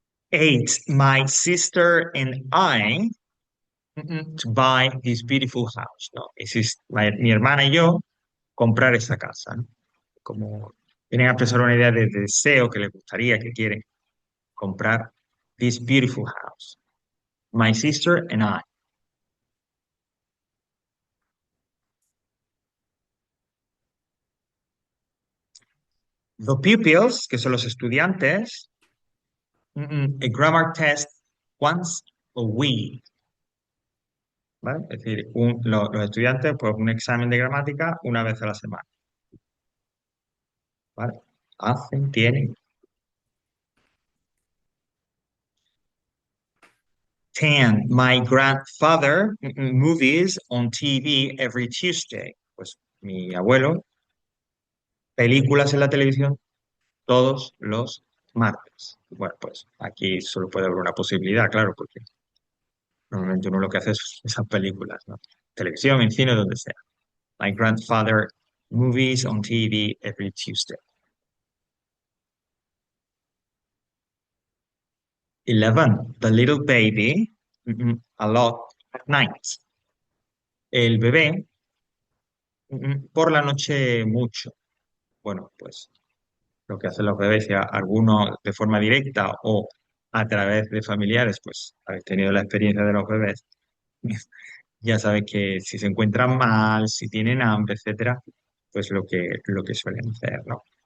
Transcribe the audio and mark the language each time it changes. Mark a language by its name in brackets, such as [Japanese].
[English] 8, my sister and I to buy this beautiful house, ¿no? [Spanish] Mi hermana y yo comprar esa casa, ¿no? Como vienen a expresar una idea de deseo que les gustaría, que quieren comprar [English] this beautiful house. My sister and I. The pupils, [Spanish] que son los estudiantes, [English] a grammar test once a week, ¿vale? [Spanish] Es decir, los estudiantes, pues un examen de gramática una vez a la semana, ¿vale? Hacen, tienen. 10. [English] My grandfather movies on TV every Tuesday. [Spanish] Pues mi abuelo, películas en la televisión todos los martes. Bueno, pues aquí solo puede haber una posibilidad, claro, porque normalmente uno lo que hace es esas películas, ¿no? Televisión, en cine, donde sea. [English] My grandfather movies on TV every Tuesday. 11. The little baby a lot at night. [Spanish] El bebé por la noche mucho. Bueno, pues lo que hacen los bebés, ya algunos de forma directa o a través de familiares, pues habéis tenido la experiencia de los bebés, ya sabes que si se encuentran mal, si tienen hambre, etcétera, pues lo que suelen hacer, ¿no?